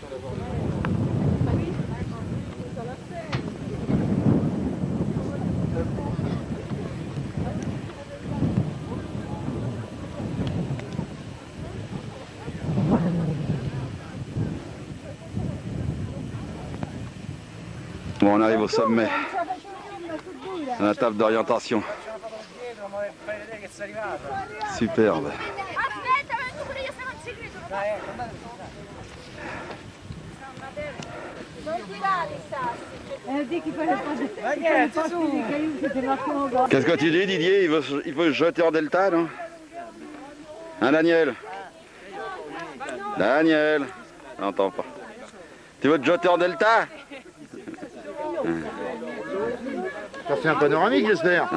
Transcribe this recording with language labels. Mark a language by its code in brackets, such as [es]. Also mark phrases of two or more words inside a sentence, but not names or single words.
[fr] Bon, on arrive au sommet. À la table d'orientation. Superbe. [it] Aspetta, tu quelli che stanno seguendo. Non tirare i sassi. [fr] Dis qu'il fallait pas des cailloux, c'était marquant en bas. Qu'est-ce que tu dis, Didier? Il faut se jeter en delta, non? Hein, Daniel? Daniel? J'entends pas. Tu veux te jeter en delta? Ça fait un panoramique, j'espère.